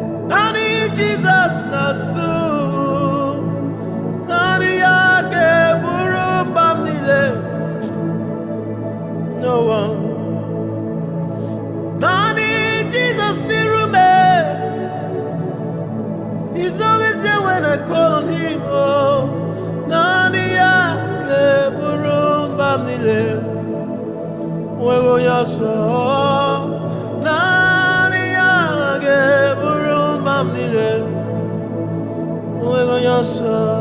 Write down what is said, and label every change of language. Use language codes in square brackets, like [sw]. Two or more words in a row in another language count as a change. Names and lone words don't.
[ig] Naanị Jizọs na-asụ. Naanị ya ga-eburu mkpa m niile. [en] No one. [ig] Naanị Jizọs dịrị m. [en] He's always there when I call on him. [ig] Oh, naanị ya ga-eburu mkpa m niile. Onweghị onye ọzọ. Naanị ya ga-eburu mkpa m niile. Onweghị onye ọzọ.